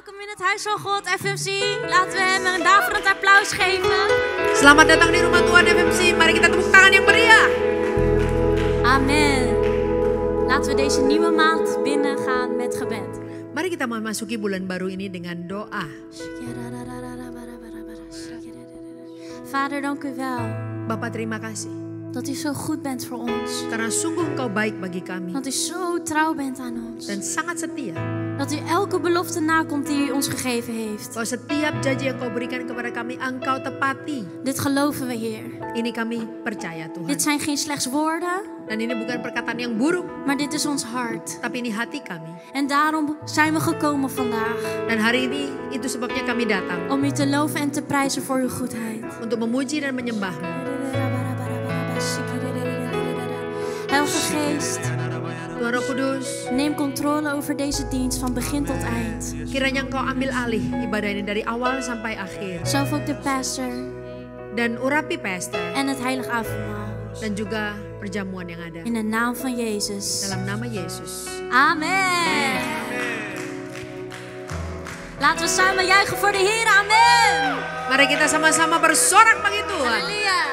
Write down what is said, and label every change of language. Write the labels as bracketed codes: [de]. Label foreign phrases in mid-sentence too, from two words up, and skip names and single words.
[nl] het huis van God, FMC. Laten we hem een daverend applaus geven. [id] Selamat datang di rumah Tuhan FMC. Mari kita tepuk tangan yang meriah. Amen. [nl] Laten we deze nieuwe maand binnengaan met gebed. [id] Mari kita memasuki bulan baru ini dengan doa. [nl] Vader, dank u wel. [id] Bapak, terima kasih. [nl] Dat u zo goed bent voor ons. [id] Karena sungguh Engkau baik bagi kami. [nl] Dat u zo trouw bent aan ons. [id] Dan sangat setia. [nl] Dat u elke belofte nakomt die u ons gegeven heeft. [id] Bahwa setiap janji yang Kau berikan kepada kami, Engkau tepati. [nl] Dit geloven we, Heer. [id] Ini kami percaya, Tuhan. [nl] Dit zijn geen slechts woorden. [id] Dan ini bukan perkataan yang buruk. [nl] Maar dit is ons hart. [id] Tapi ini hati kami. [nl] En daarom zijn we gekomen vandaag. [id] Dan hari ini itu sebabnya kami datang. [nl] Om u te loven en te prijzen voor uw goedheid. [id] Untuk memuji dan menyembah-Mu. [nl] Heilige Geest, [id] Tuhan Roh Kudus, [nl] neem controle over deze dienst van begin tot eind. [id] kiranya Engkau ambil alih ibadah ini dari awal sampai akhir. [nl] Zelf ook de pastor [id] Dan urapi pastor [nl] en het heilig avondmaal. [id] dan juga perjamuan yang ada. [nl] In de naam van Jezus. [id] Dalam nama Yesus. Amen. [nl] Laten we samen juichen voor de Heer. Amen. [id] Mari kita sama-sama bersorak bagi Tuhan. Halleluja.